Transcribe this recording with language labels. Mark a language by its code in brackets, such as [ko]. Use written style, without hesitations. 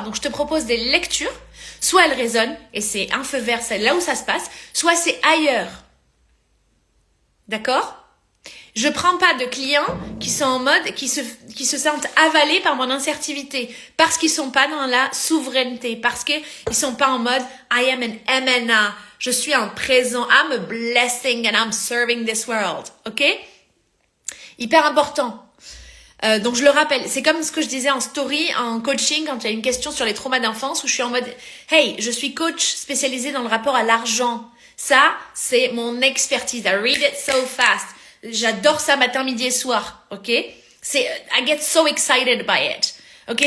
[fr] Donc, je te propose des lectures. Soit elles résonnent, et c'est un feu vert, c'est là où ça se passe. Soit c'est ailleurs. D'accord? Je prends pas de clients qui sont en mode, qui se sentent avalés par mon assertivité. Parce qu'ils sont pas dans la souveraineté. Parce qu'ils sont pas en mode, [en] I am an MNA. [fr] Je suis en présent. [en] I'm a blessing and I'm serving this world. [fr] Ok? Hyper important. Donc je le rappelle, c'est comme ce que je disais en story, en coaching, quand il y a une question sur les traumas d'enfance, où je suis en mode « Hey, je suis coach spécialisé dans le rapport à l'argent. Ça, c'est mon expertise. [en] I read it so fast. [fr] J'adore ça matin, midi et soir. Ok? [en] I get so excited by it. [fr] Ok?